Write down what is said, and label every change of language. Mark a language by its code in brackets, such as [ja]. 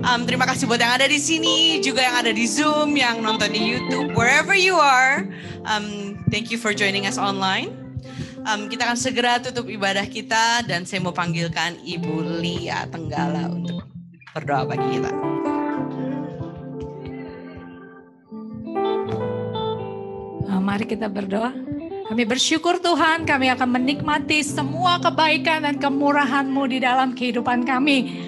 [id] Terima kasih buat yang ada di sini, juga yang ada di Zoom, yang nonton di YouTube, [en] wherever you are. Thank you for joining us online. [id] Kita akan segera tutup ibadah kita dan saya mau panggilkan Ibu Lia Tenggala untuk berdoa bagi kita. Mari kita berdoa. Kami bersyukur Tuhan, kami akan menikmati semua kebaikan dan kemurahan-Mu di dalam kehidupan kami.